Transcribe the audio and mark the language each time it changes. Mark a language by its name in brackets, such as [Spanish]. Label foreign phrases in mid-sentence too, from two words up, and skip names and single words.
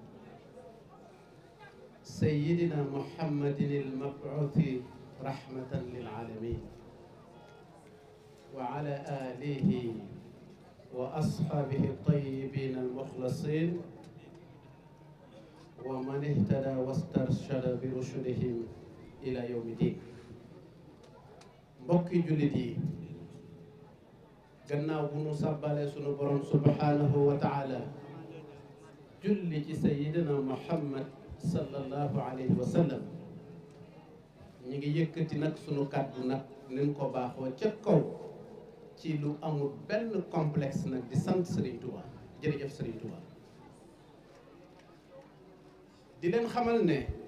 [Arabic] سيدنا محمد المبعوث رحمة للعالمين وعلى آله وأصحابه الطيبين المخلصين ومن اهتدى واسترشد برشدهم إلى يوم الدين [Wolof] mbokki jullit yi gannaaw bu nu sàbbale sunu borom [Arabic] سبحانه وتعالى [Wolof] julli ci [Arabic] سيدنا محمد صلى الله عليه وسلم [Wolof] ñi ngi yëkkati nag sunu kàddu nag nin ko baaxoo ca kaw ci lu amul benn complexe nag di sant Serigne Touba jërëjëf Serigne Touba di leen xamal ne